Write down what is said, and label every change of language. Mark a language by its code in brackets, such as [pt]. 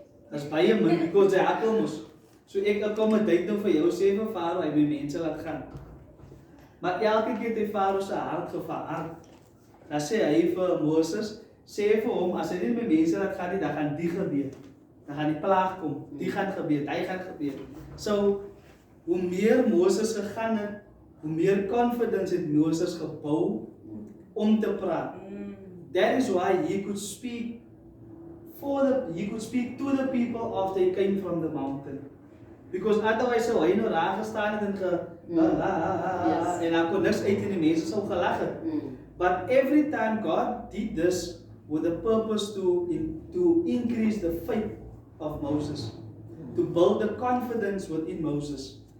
[af] Dis baie min because hy hakkel mos. So ek accommodate nou vir jou, sê vir Farao en my mense laat gaan. Maar elke keer het hy Farao se hart verhard. Dan sê hy vir Moses, sê vir hom, as hy nie met mense laat gaan nie, dan gaan die gebeur. Dan gaan die plaag kom, die gaan gebeur, hy gaan gebeur. So, hoe meer Moses gegaan het, hoe meer confidence het Moses gebou om te praat. [en] That is why he could speak to the people after he came from the mountain. Because otherwise [af] sou hy nou raak gestaan het en en hy kon niks uit en die mense sou gelag het. [en] But every time God did this with the purpose to increase the faith of Moses, to build the confidence within Moses.